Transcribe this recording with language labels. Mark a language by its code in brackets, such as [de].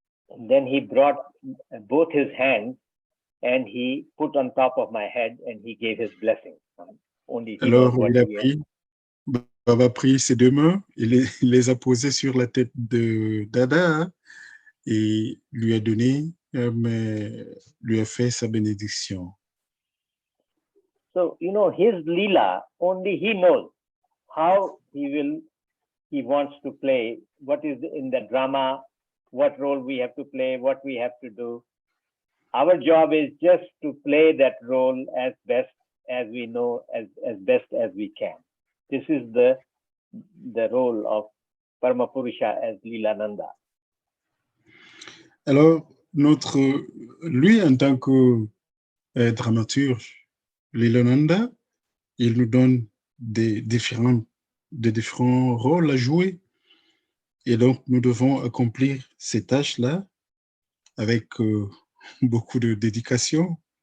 [en] And then he brought both his hands and he put on top of my head and he gave his blessing. Only he knows [fr] Alors [en] what [fr] Baba a pris ses deux mains, il les a posées sur la tête de Dada et lui a donné, lui a fait sa bénédiction. [en] So, his lila, only he knows how he wants to play, what is in the drama, what role we have to play, what we have to do. Our job is just to play that role as best as we know, as best as we can. This is the role of Paramapurusha as Leelananda. [fr] Alors, lui, en tant que dramaturge, Leelananda, il nous donne des différents rôles à jouer. Et donc, nous devons accomplir ces tâches-là avec beaucoup de dédication.